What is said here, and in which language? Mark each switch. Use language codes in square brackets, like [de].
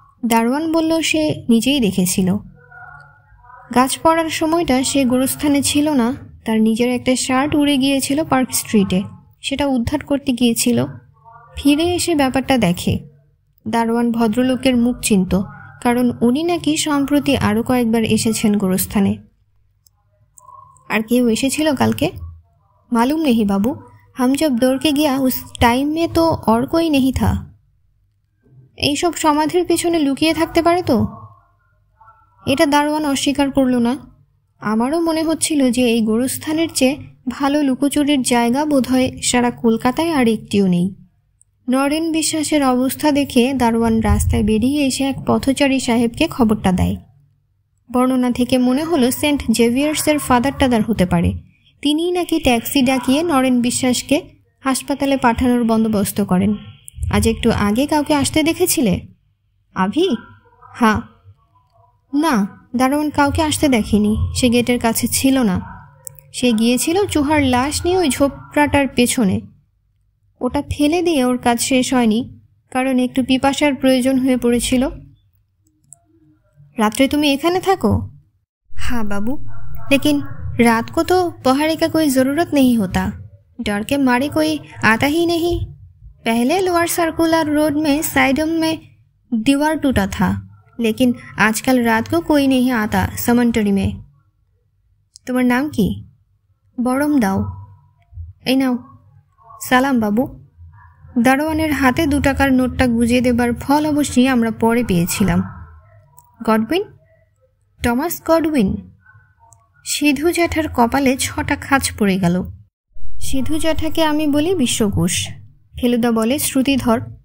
[bn] দারোয়ান বলল সে নিজেই দেখেছিল। গাছ পড়ার সময়টা সে গোরস্থানে ছিল না। তার নিজের একটা শার্ট উড়ে গিয়েছিল পার্ক স্ট্রিটে, সেটা উদ্ধার করতে গিয়েছিল। ফিরে এসে ব্যাপারটা দেখে। দারোয়ান ভদ্রলোকের মুখ চিনত, কারণ উনি নাকি সম্প্রতি আরও কয়েকবার এসেছেন গোরস্থানে। আর কেউ এসেছিল কালকে? [hi] मालूम नहीं बाबू, हम जब दौड़ के गया उस टाइम में तो और कोई नहीं था। [bn] এইসব সমাধির পেছনে লুকিয়ে থাকতে পারে তো? এটা দারোয়ান অস্বীকার করল না। আমারও মনে হচ্ছিল যে এই গোরস্থানের চেয়ে ভালো লুকোচুরির জায়গা বোধহয় সারা কলকাতায় আর একটিও নেই। নরেন বিশ্বাসের অবস্থা দেখে দারোয়ান রাস্তায় বেরিয়ে এসে এক পথচারী সাহেবকে খবরটা দেয়। বর্ণনা থেকে মনে হলো সেন্ট জেভিয়ার্সের ফাদার টাদার হতে পারে। তিনিই নাকি ট্যাক্সি ডাকিয়ে নরেন বিশ্বাসকে হাসপাতালে পাঠানোর বন্দোবস্ত করেন। আজ একটু আগে কাউকে আসতে দেখেছিলে? আভি? হ্যাঁ। না, দারোয়ান কাউকে আসতে দেখেনি। সে গেটের কাছে ছিল না। সে গিয়েছিল চুহার লাশ নিয়ে ওই ঝোপড়াটার পেছনে। ওটা ফেলে দিয়ে ওর কাজ শেষ হয়নি, কারণ একটু পিপাসার প্রয়োজন হয়ে পড়েছিল। রাত্রে তুমি এখানে থাকো? [hi] हाँ बाबू, लेकिन रात को तो पहाड़े का कोई ज़रूरत नहीं होता। डर के मारे कोई आता ही नहीं। पहले लोअर सर्कुलर रोड में साइडम में दीवार टूटा था, लेकिन आजकल रात को कोई नहीं आता समंटरी में। तुम्हार नाम की? बड़म दाओ। [bn] এই নাও। সালাম বাবু। দারোয়ানের হাতে 2 টাকার নোটটা গুজে দেবার ফল অবশ্যই আমরা পরে পেয়েছিলাম। গডউইন? Thomas Godwin? সিধু জ্যাঠার কপালে 6টা খাঁচ পড়ে গেল। সিধু জ্যাঠাকে আমি বলি বিশ্বকোষ, ফেলুদা বলে শ্রুতিধর।